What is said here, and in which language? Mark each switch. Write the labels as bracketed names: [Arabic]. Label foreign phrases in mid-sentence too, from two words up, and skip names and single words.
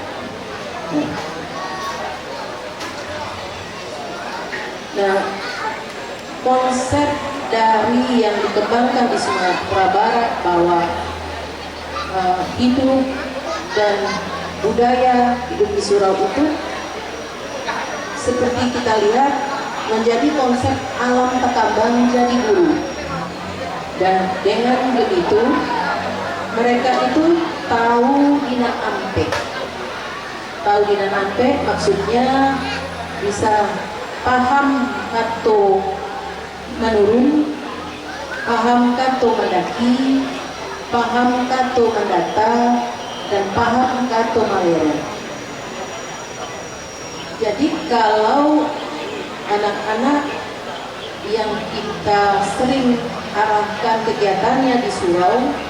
[Indonesian] Nah, konsep dari yang dikembangkan di Sumatera Barat bahwa hidup dan budaya hidup di surau itu seperti kita lihat menjadi konsep [Minangkabau] alam takabang jadi guru, [Indonesian] dan dengan begitu mereka itu [Minangkabau] tahu dinan ampe. Tahu dinan ampe [Indonesian] maksudnya bisa [Minangkabau] paham kato menurun, paham kato mendaki, paham kato mendata, dan paham kato malere. [Indonesian] Jadi kalau anak-anak yang kita sering arahkan kegiatannya di surau